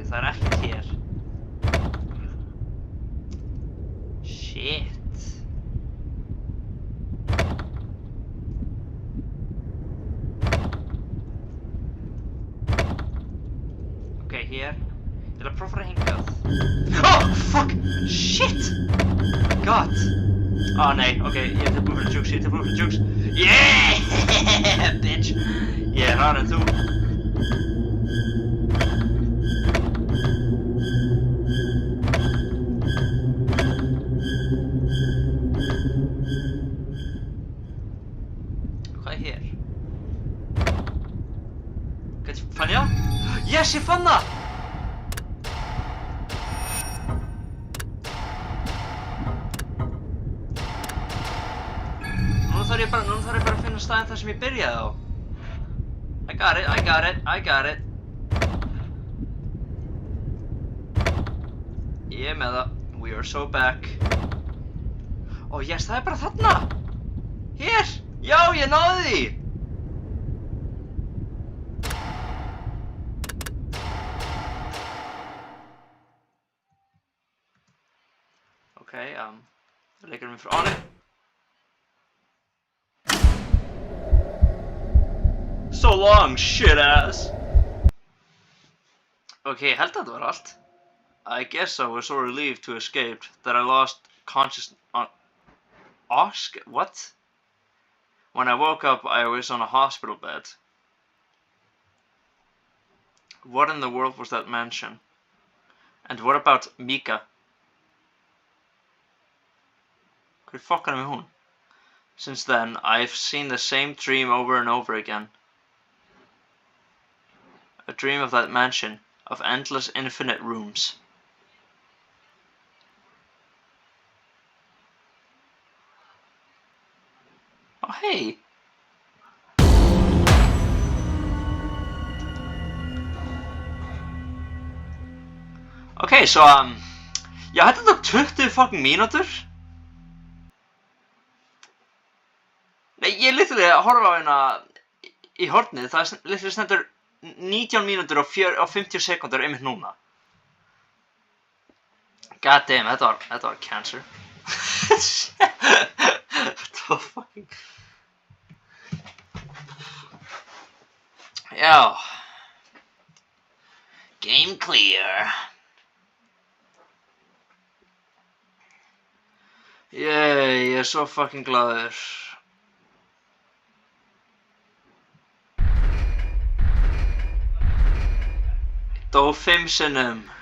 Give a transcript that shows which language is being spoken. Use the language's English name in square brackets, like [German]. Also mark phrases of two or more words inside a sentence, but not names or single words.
[Icelandic] Það er ekkert hér. Shit. Okay, hér. Ég ætla að prófa að hingað. [English] Oh, fuck! Shit! God! [Icelandic] Oh, nei, okay, ég er tilbúin fyrir jukes, Yeah! Bitch! Ég er hraðar en þú. Hvað er hér? Fann ég það? Yes, ég fann það! Núna þarf ég bara að finna staðinn þar sem ég byrjaði á. [English] I got it. [Icelandic] Ég er með það. [English] We are so back. Oh yes, [Icelandic] það er bara þarna! Hér! Já, ég náði því! Okay, leikurinn minn fyrir áni. [English] So long, shit ass! [Icelandic] Okay, ég held að þetta var allt. [English] I guess I was so relieved to escape that I lost consciousness on... What? When I woke up, I was on a hospital bed. What in the world was that mansion? And what about Mika? [Icelandic] Hver fuckar með hún? [English] Since then, I've seen the same dream over and over again. A dream of that mansion, of endless infinite rooms. Oh, hey! Okay, so, [Icelandic] já, þetta tók 20 fucking mínútur. Nei, ég er literally að horfa á hérna í hornið, það er literally stendur 19 mínútur og 50 sekundur einmitt núna. [English] God damn, [Icelandic] þetta var cancer. Þetta var fucking... Já. [English] Game clear. [Icelandic] Yey, ég svo fucking glaður. Dó 5 sinnum.